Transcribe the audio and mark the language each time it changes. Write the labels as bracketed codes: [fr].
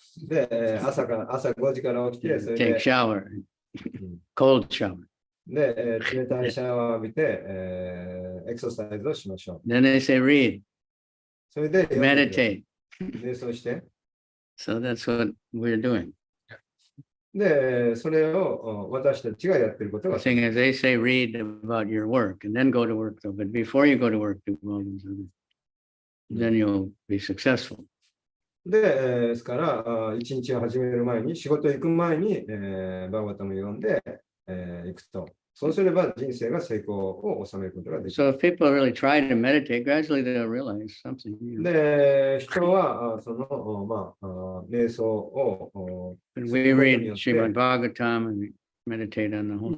[ja] で、朝5時から起きて、それで [en] Take shower, cold shower. [ja] で、冷たいシャワーを浴びて、エクササイズをしましょう。 [en] Then they say read, [ja] それで、 [en] meditate. [ja] 瞑想して。 [en] So that's what we're doing. [ja] で、それを私たちがやっていることが。 [en] The thing is, they say read about your work and then go to work, though. But before you go to work, do all these other, then you'll be successful. [ja] で、ですから、一日を始める前に、仕事行く前に、バーバタムを読んで、行くと。そうすれば人生が成功を収めることができる。 [en] So if people really try to meditate, gradually they'll realize something. [ja] で、人は、その、瞑想を、 [en] we read Srimad Bhagavatam and meditate on the whole